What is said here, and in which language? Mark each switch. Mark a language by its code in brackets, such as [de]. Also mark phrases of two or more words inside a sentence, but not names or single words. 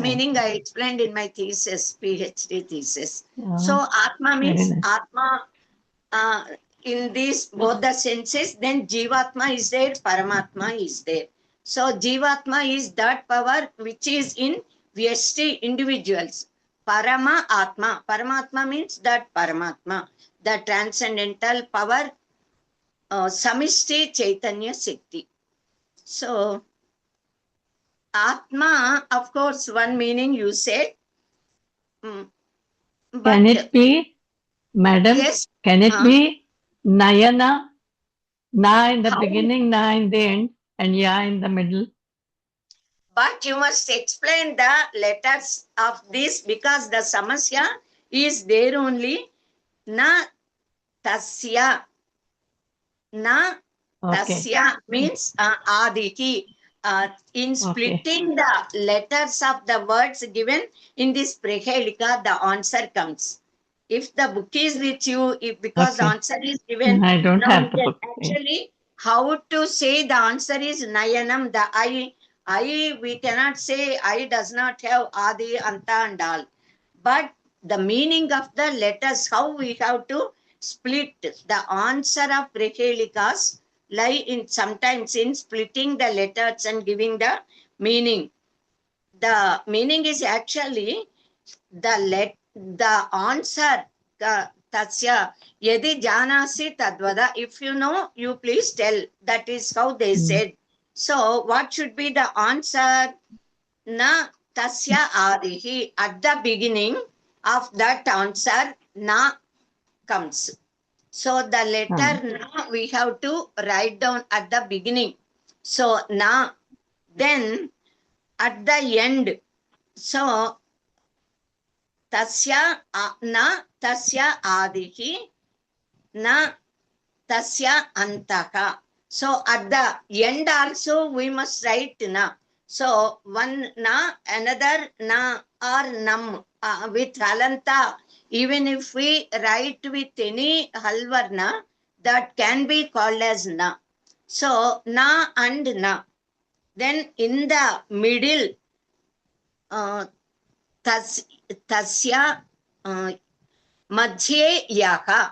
[en] meaning I explained in my thesis, PhD thesis. Yeah. So Atma Very means nice. Atma in these both the senses, then Jivatma is there, Paramatma is there. So Jivatma is that power which is in Vyashti individuals. Parama Atma. Paramatma means that Paramatma, the transcendental power, [sa] Samishti Chaitanya Shakti. [en] So Atma, of course, one meaning you said. But Can it be, madam? yes, Can it huh? be Nayana? Na in the How? beginning, Na in the end, and Ya in the middle. But you must explain the letters of this because the samasya is there only. [sa] Na tasya. Na [en] Okay. tasya means adiki. In splitting the letters of the words given in this prehelika, the answer comes. If the book is with you, if because the Okay. answer is given, I don't now have the book. actually how to say the answer is Nayanam, the I, we cannot say I does not have Adi, Anta and all. But the meaning of the letters, how we have to split the answer of prehelikas lie in sometimes in splitting the letters and giving the meaning. The meaning is actually the answer. [sa] Tasya yadi janasi tadvada. [en] If you know, you please tell. That is how they said. So what should be the answer? [sa] Na tasya adihi. [en] At the beginning of that answer, na comes. So the letter na we have to write down at the beginning. So na, then at the end. [sa] So tasya na tasya adihi na tasya antaka. [en] So at the end also we must write na. So one na, another na or nam with halanta. Even if we write with any halvarna, that can be called as na. So na and na. Then in the middle, [sa] tasya madhye yaha.